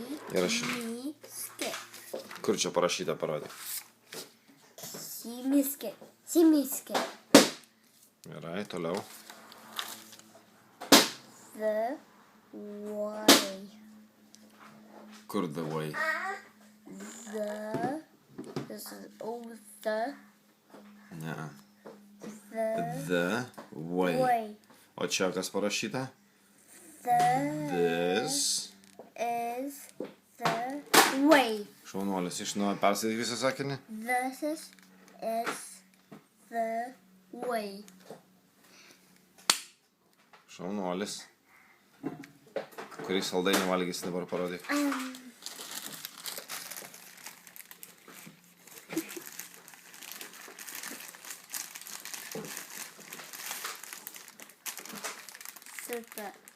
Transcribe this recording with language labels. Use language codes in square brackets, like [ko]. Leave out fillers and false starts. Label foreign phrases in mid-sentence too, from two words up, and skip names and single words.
[lt] Įrašyti. Kur čia parašyta, parodyk. Simiskė. Simiskė. Gerai, toliau. [en] The way. [lt] Kur [en] the way? This is the Ne. The way. way. [lt] O čia kas parašyta? [en] This This. is the way. [lt] Šaunuolis, iš nuo perskaityk visą sakinį. [en] This is the way. [lt] Šaunuolis. Kurį saldainį valgysi dabar parodyk. Super.